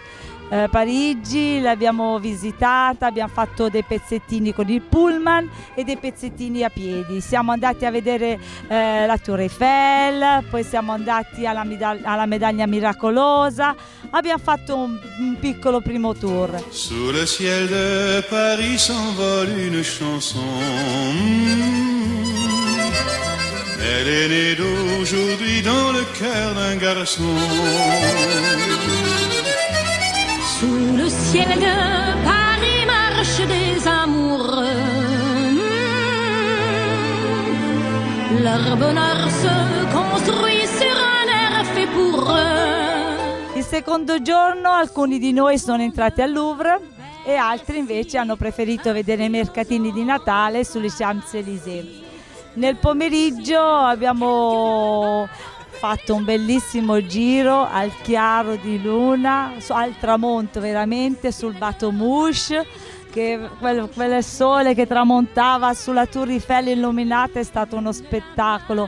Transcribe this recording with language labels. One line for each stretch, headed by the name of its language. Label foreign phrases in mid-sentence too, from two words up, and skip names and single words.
Italian: Parigi l'abbiamo visitata, abbiamo fatto dei pezzettini con il pullman e dei pezzettini a piedi. Siamo andati a vedere la Tour Eiffel, poi siamo andati alla Medaglia Miracolosa, abbiamo fatto un piccolo primo tour.
French: Sous le ciel de Paris s'envole une chanson. Elle est née d'aujourd'hui dans le cœur d'un garçon. Sous le ciel de Paris marchent des amoureux. Leur bonheur se construit sur un air fait pour eux.
Italian: Il secondo giorno alcuni di noi sono entrati al Louvre e altri invece hanno preferito vedere i mercatini di Natale sulle Champs-Élysées. Nel pomeriggio abbiamo fatto un bellissimo giro al chiaro di luna, al tramonto veramente, sul Bateau Mouche, che quel sole che tramontava sulla Tour Eiffel illuminata è stato uno spettacolo.